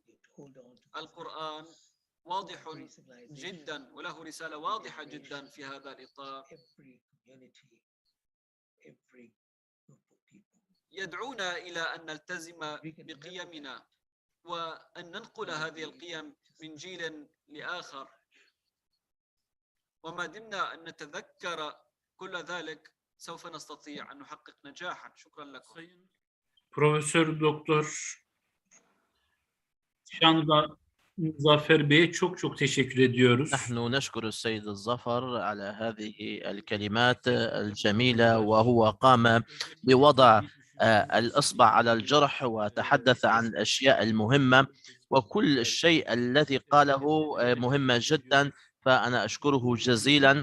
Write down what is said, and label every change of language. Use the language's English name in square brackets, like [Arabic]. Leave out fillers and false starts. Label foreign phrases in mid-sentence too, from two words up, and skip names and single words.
[Arabic] القرآن واضح جدا وله رسالة واضحة جدا في هذا الإطار، يدعونا إلى أن نلتزم بقيمنا وأن ننقل هذه القيم من جيل لآخر، وما دمنا أن نتذكر كل ذلك سوف نستطيع أن نحقق نجاحا. شكرا لكم. [Turkish] Profesör Doktor Muzaffer Bey'e çok teşekkür ediyoruz. [Arabic] نحن نشكر السيد الظفر على هذه الكلمات الجميلة، وهو قام بوضع الإصبع على الجرح وتحدث عن الأشياء المهمة، وكل الشيء الذي قاله مهمة جدا، فأنا أشكره جزيلا.